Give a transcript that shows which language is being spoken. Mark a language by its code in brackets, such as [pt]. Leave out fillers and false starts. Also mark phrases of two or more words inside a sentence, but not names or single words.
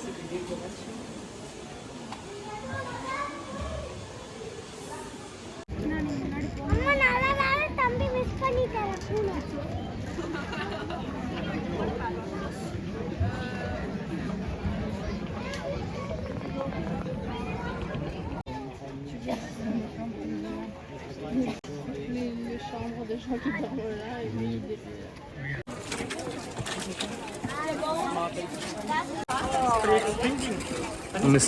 [ta] அம்மா நல்ல வேளை தம்பி மிஸ் பண்ணிட்டாரு பூனை. [fr] Les chambres de gens qui dorment là et moi je les [ta] மிஸ்ட்